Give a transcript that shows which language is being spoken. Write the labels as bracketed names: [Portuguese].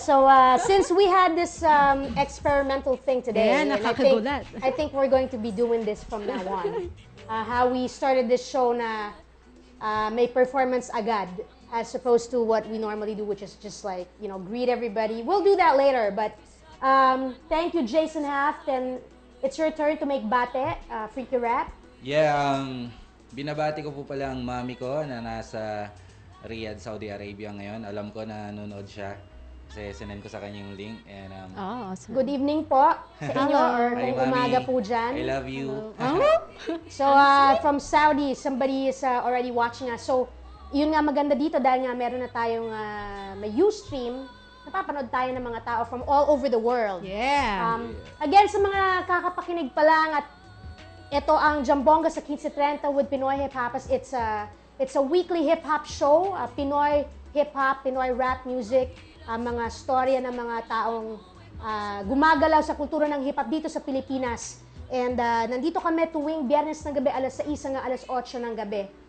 [English] So since we had this experimental thing today, and I think we're going to be doing this from now on. How we started this show [Filipino] na may [English] performance agad, as opposed to what we normally do, which is just like, greet everybody. We'll do that later, but thank you, Jason Haft, and it's your turn to make bate, Freaky Rap. [Filipino] Yeah, binabati ko po pala ang mami ko na nasa Riyadh, Saudi Arabia ngayon. Alam ko na nanonood siya kasi sinend ko sa kanya yung link. And, [English] awesome. Good evening [Filipino] po sa inyo, [English] or [Filipino] kung umaga po dyan. [English] I love you. So, from Saudi, somebody is already watching us. [Filipino] So, yun nga maganda dito dahil nga meron na tayong may Ustream, napapanood tayo ng mga tao [English] from all over the world. [Filipino] Again, sa mga kakapakinig pa lang, at ito ang Jambongga sa Kinse Trenta with Pinoy Hiphoppaz. [English] It's a weekly hip-hop show, Pinoy hip-hop, Pinoy rap music, [Filipino] mga storya ng mga taong gumagalaw sa kultura ng hip-hop dito sa Pilipinas. And nandito kami tuwing Biyernes ng gabi, alas 6 hanggang alas 8 ng gabi.